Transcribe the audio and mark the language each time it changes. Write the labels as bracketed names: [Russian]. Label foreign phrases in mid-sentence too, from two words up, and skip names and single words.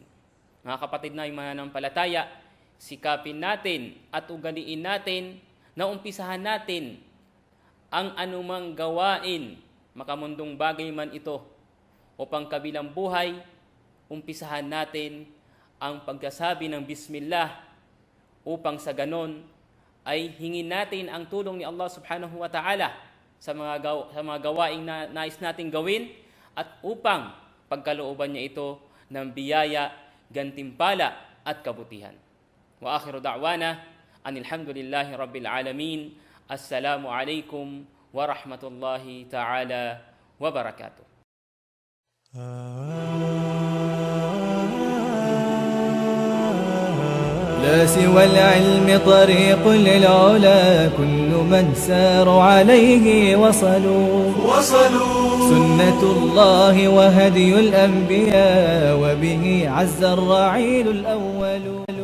[Filipino] Mga kapatid na yung mananampalataya, sikapin natin at ugaliin natin na umpisahan natin ang anumang gawain, makamundong bagay man ito, o pangkabilang buhay, umpisahan natin ang pagsasabi ng Bismillah upang sa ganon ay hingin natin ang tulong ni Allah [Arabic] سبحانه وتعالى [Filipino] sa mga gawaing na nais nating gawin at upang pagkalooban niya ito ng biyaya, gantimpala at kabutihan. [Arabic] وآخر دعوانا أن الحمد لله رب العالمين. السلام عليكم ورحمة الله تعالى وبركاته. لا سوى العلم طريق للعلا كل من ساروا عليه وصلوا سنة الله وهدي الأنبياء وبه عز الرعيل الأول